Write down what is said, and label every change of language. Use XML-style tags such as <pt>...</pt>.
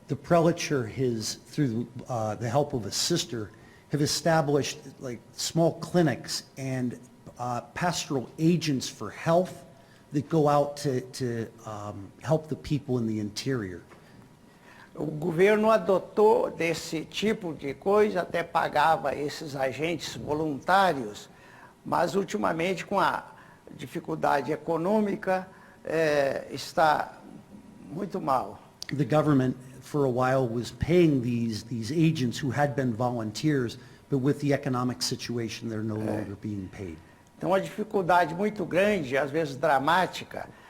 <en>The prelature has, through the help of a sister, have established like small clinics and pastoral agents for health that go out to help the people in the interior.</en> <pt>O governo adotou desse tipo de coisa, até pagava esses agentes voluntários, mas ultimamente com a dificuldade econômica está muito mal.</pt> <en>The government for a while was paying these agents who had been volunteers, but with the economic situation they're no longer being paid.</en> <pt>Então, uma dificuldade muito grande, às vezes dramática.</pt>